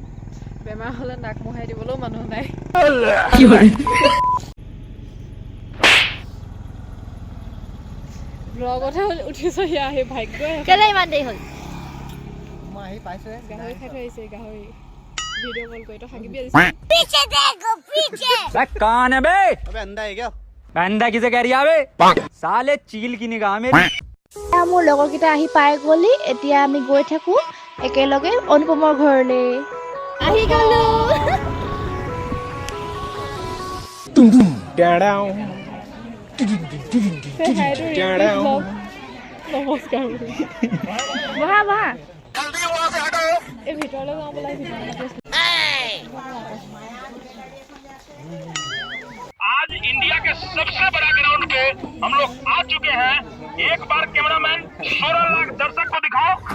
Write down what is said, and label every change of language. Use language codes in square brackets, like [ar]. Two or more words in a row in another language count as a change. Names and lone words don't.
[as] বেমাৰ হ'লে নাক মোহাই দিবলৈও মানুহ নাই। ব্লগতহে উঠিছোঁ, আহি ভাগ্য কেলে ইমান দেৰি হ'ল। মই আহি পাইছোঁ, গাহৰি খাই থৈ আহিছে। গাহৰি ভিডিঅ' কল কৰি তই থাকিবি আজি। [hi] कौन है बे? अबे अंधा है क्या? अंधा किसे कह रही है बे? साले चील की निगाह मेरी। [as] মোৰ লগৰকেইটা আহি পাই গ'লি, এতিয়া আমি গৈ থাকোঁ একেলগে অনুপমৰ ঘৰলৈ। আহি গ'লো। নমস্কাৰ বহা এই ভিতৰলৈ যাওঁ বোলা। [hi] आज इंडिया के सबसे बड़ा ग्राउंड पे हम लोग आ चुके हैं। एक बार कैमरामैन 16 लाख दर्शक को दिखाओ।